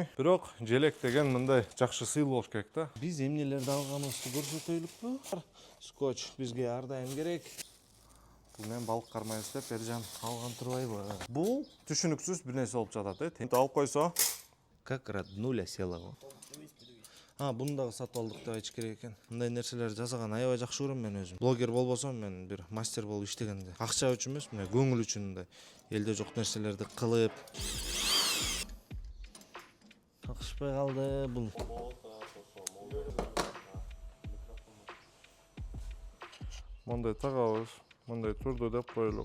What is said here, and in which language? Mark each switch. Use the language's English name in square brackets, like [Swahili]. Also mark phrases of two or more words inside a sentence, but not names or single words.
[Kyrgyz] Бирок желек деген мындай жакшы сыйлы болуш керек да. Биз эмнелерди алганыбызды көрсөтөйлүкпү? Скотч бизге ар дайым керек. Бул мен балык кармайбыз деп Эржан алган турбайбы? Бул түшүнүксүз бир нерсе болуп жатат, Алып койсо, [Russian] как роднуля села. [Kyrgyz] Буну дагы сатып алдык деп айтыш керек экен. Мындай нерселерди жасаган аябай жакшы көрөм мен өзүм. Блогер болбосом мен бир мастер болуп иштегенде. Акча үчүн эмес, мына көңүл үчүн мындай элде жок нерселерди кылып. Такышпай калды бул. Мындай тагабыз, мындай турду деп коелук.